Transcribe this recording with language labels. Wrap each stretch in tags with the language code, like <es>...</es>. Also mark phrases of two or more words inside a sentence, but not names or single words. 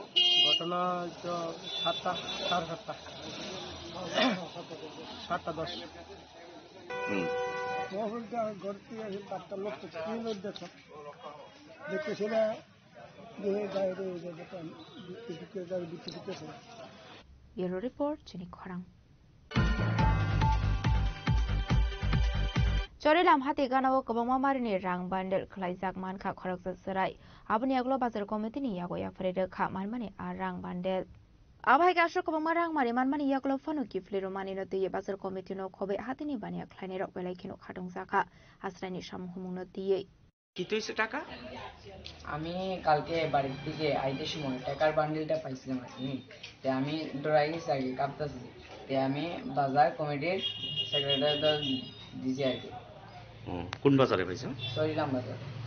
<bn>ঘটনা তো 7টা, 7:30, 7:10। মহলটা ঘর থেকে আসে 4টা লোক দেখো দেখতেছে না যে বাইরে গাড়ি বিক্রি দিতেছে।</bn> <en>bureau report</en> <trp>চিনি খরাং Chorilam hati ganawo kabangma marini rang bandel khlaijak manka khoraksa sarai aboni aglo bazar committee ni yago ya frede kha manmani a rang bandel abai gasho kabangma rang mari manmani yaglo fanu kifliro mani no tiye bazar committee no khobe hatini bania khlaini rok belai khino khatong jaka asraini samhumung no tiye</trp> <bn>কি হইছে টাকা? আমি কালকে বাড়ি থেকে আইতে সময় টাকার বান্ডিলটা পাইছিলাম আর কি। তে আমি ডরাই গেছি আগে, কাঁপতাছি। তে আমি বাজার কমিটির সেক্রেটারিটা দিছি আর কি। কোন বাজারে পাইছেন? চরিলাম বাজার।</bn>